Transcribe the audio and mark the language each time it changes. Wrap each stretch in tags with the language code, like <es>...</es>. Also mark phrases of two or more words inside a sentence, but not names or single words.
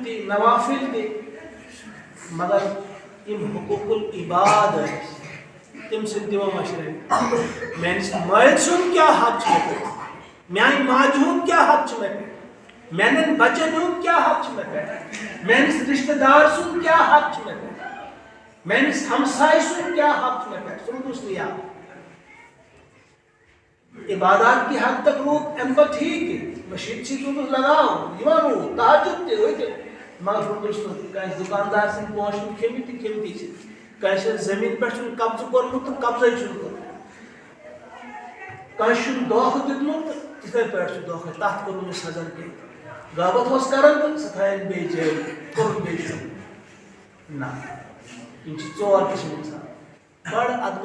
<ks>تہِ نوافل تہِ مگر یِم</ks> <ar>حقوق العباد</ar> <ks>ٲسۍ تِم چھِنہٕ تِمو مٔشرٲومٕتۍ میٲنِس مٲلۍ سُنٛد کیٛاہ حق چھُ مےٚ پٮ۪ٹھ میانہِ ماجہِ ہُنٛد کیٛاہ حق چھُ مےٚ پٮ۪ٹھ میانٮ۪ن بچن ہُنٛد کیٛاہ حق چھُ مےٚ پٮ۪ٹھ میٲنِس رشتہٕ دار سُنٛد کیٛاہ حق چھُ مےٚ پٮ۪ٹھ میٲنِس ہمسایہِ سُنٛد کیٛاہ حق چھُ مےٚ پٮ۪ٹھ سُہ روٗدُس نہٕ یاد</ks> <ur>عبادات کی حد تک</ur> <ks>روٗد اَمہِ پتہٕ ٹھیٖک تہِ مٔشیٖد سۭتۍ روٗدُس لگاو یِوان روٗد تہجد تہِ روٗدۍ مگر روٗدُس نہٕ کٲنٛسہِ دُکاندار سٕنٛدۍ پونٛسہٕ چھِنہٕ کھیٚمٕتۍ تہٕ کھیٚمتی چھِ کٲنٛسہِ زٔمیٖن پٮ۪ٹھ چھُنہٕ قبضہٕ کوٚرمُت تہٕ قبضے چھُنہٕ کوٚرمُت کٲنٛسہِ چھُنہٕ دھوکہٕ دیُتمُت تہٕ تِتھے پٲٹھۍ چھُ دھوکہٕ تتھ کوٚرُن نہٕ سزا کینٛہہ غٲبت اوس کران تہٕ سۄ تھایَن بیٚیہِ جٲری کوٚرُن بیٚیہِ شُر نہ یِم چھِ ژور قٕسم اِنسان بڑٕ ادبہٕ</ks>